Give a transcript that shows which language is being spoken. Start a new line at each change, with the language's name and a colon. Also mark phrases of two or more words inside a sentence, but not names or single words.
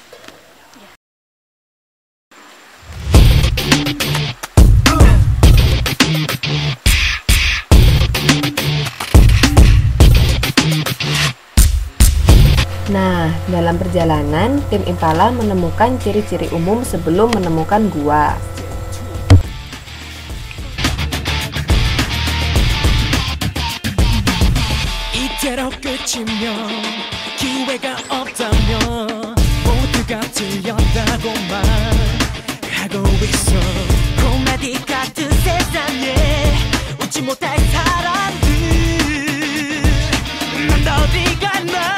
Indonesian: Nah, dalam perjalanan, tim Impala menemukan ciri-ciri umum sebelum menemukan gua.
Korean: 이대로 끝이면 기회가 없다면 모두가 틀렸다고만 하고 있어 고마디 같은 세상에 웃지 못할 사람들 넌 어디 갔나